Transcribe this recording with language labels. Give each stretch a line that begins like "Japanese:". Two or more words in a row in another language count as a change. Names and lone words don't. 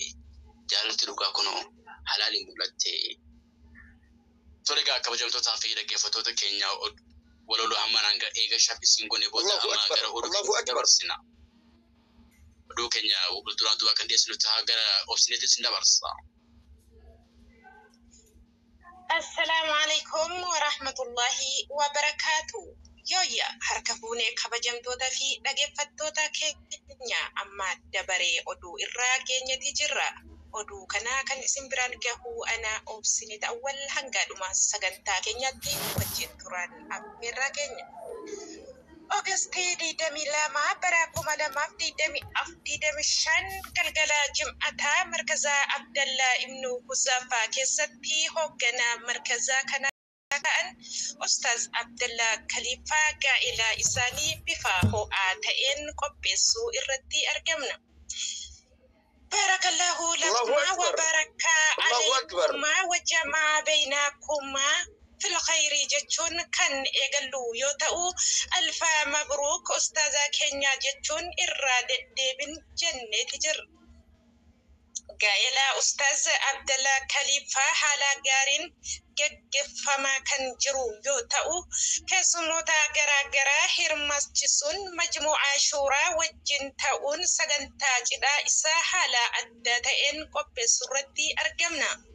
Oromo: Jaalalti dhugaa kunoo halaaliin mul'atte. Tole egaa kabajamtootaa fi dhaggeeffattoota keenya waloloo hammanaan eega shabbisiin gone booda amma gara oduu dabarsina. Oduu keenya duraan duubaa kan dhiyeessinu ta'a gara obsineetti sin dabarsa.
Arabic: السلام عليكم ورحمة الله وبركاته.
Oromo: Yoya harka fuunee kabajamtoota fi dhaggeeffattoota keenya amma dabaree oduu irraa geenyatti jirra. Oduu kana kan isin biraan gahu ana obsineet awwal hanga dhuma sagantaa keenyatti wajjin turan affeerraa keenya. Oogustii 22 bara 2025 galgala Jim'ataa markazaa Abdallaa Ibnu Huzaafaa keessatti hoogganaa markazaa kana ta'an Ustaaz Abdallaa Khaliifaa gaa'ela isaanii bifa ho'aa ta'een qopheessuu irratti argamna.
Arabic: بارك الله لكما وبارك عليكما وجمع بينكما في خير
Oromo: jechuun kan eegallu yoo ta'u
Arabic: ألف مبروك
Oromo: ustaaza keenya jechuun irraa deddeebin jenneeti jirra. Gaa'ela Ustaaz Abdallaa Khaliifaa haala gaariin geggeeffamaa kan jiru yoo ta'u keessummoota garaagaraa hirmaachisuun majmuu'aa shuuraa wajjin ta'uun sagantaa cidhaa isaa haala adda ta'een qopheessuu irratti argamna.